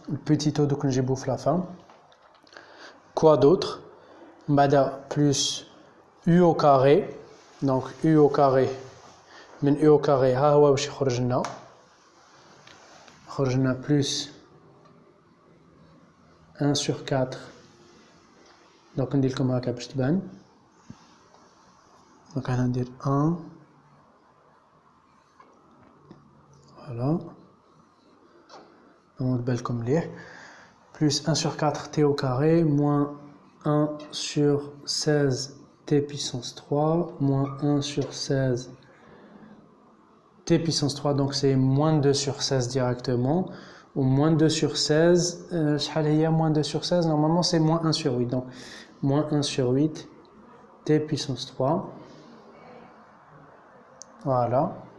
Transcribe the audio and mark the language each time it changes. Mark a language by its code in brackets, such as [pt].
[fr] Le petit taux donc j'ai bouffé la fin. Quoi d'autre? Plus u au carré. Donc u au carré [ar] من [fr] u au carré [ar] ها هو واش يخرج لنا. خرج لنا [fr] plus 1 sur 4. Donc [ar] ندير لكم هكا باش تبان. [fr] Donc [ar] هنا ندير 1. [fr] Voilà. On [ar] بالكم مليح. [fr] Plus 1 sur 4 t au carré moins 1 sur 16 t puissance 3 moins 1 sur 16 t puissance 3, donc c'est moins 2 sur 16 directement, ou moins 2 sur 16, moins 2 sur 16, normalement c'est moins 1 sur 8, donc moins 1 sur 8 t puissance 3, voilà,